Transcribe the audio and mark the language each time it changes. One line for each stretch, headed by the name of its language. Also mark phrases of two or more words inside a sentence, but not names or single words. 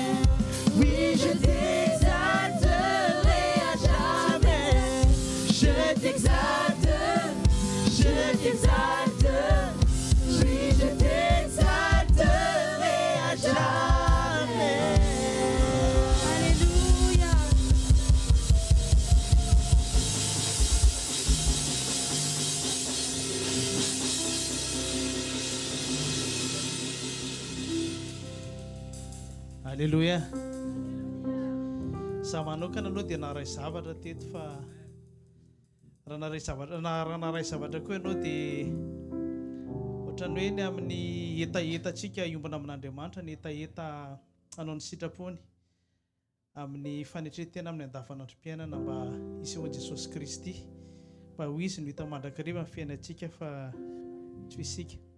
French: Oui, je t'exalterai à jamais. Je t'exalte, je t'exalte. Oui, je t'exalterai à jamais. Alléluia.
Malagasy: Aleluia. Za manokana aloha dia naray zavatra teto fa raha naray zavatra koa ianao dia ohatran'ny hoe ny amin'ny etaetantsika iombana amin'Andriamanitra ny etaeta anao ny sitrapony amin'ny fanetretena amin'ny andavanandrom-piainana mba isehoan'i Jesosy Kristy mba ho izy no hita mandrakariva amin'ny fiainantsika fa tsy ho isika.